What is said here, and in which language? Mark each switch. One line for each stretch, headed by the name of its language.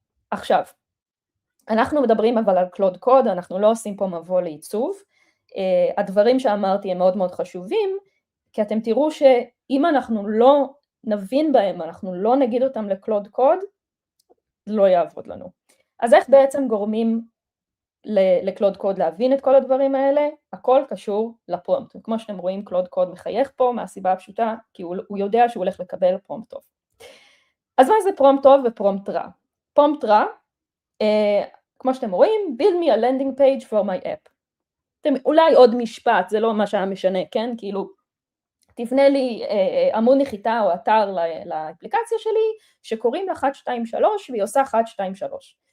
Hebrew: עכשיו, אנחנו מדברים אבל על קלוד קוד, אנחנו לא עושים פה מבוא לעיצוב, הדברים שאמרתי הם מאוד חשובים, כי אתם תראו שאם אנחנו לא נבין בהם, אנחנו לא נגיד אותם לקלוד קוד, לא יעבוד לנו. אז איך בעצם גורמים לקלוד קוד להבין את כל הדברים האלה? הכל קשור לפרומפט, כמו שאתם רואים קלוד קוד מחייך פה מהסיבה הפשוטה, כי הוא יודע שהוא הולך לקבל פרומפט טוב. אז מה זה פרומפט טוב ופרומפט רע? פרומפט רע, כמו שאתם רואים,
English: build me a landing page for my app.
Hebrew: אולי עוד משפט, זה לא מה שהיה משנה, כן? כאילו, תבנה לי עמוד נחיתה או אתר לאפליקציה שלי, שקוראים לה 1, 2, 3, והיא עושה 1, 2, 3.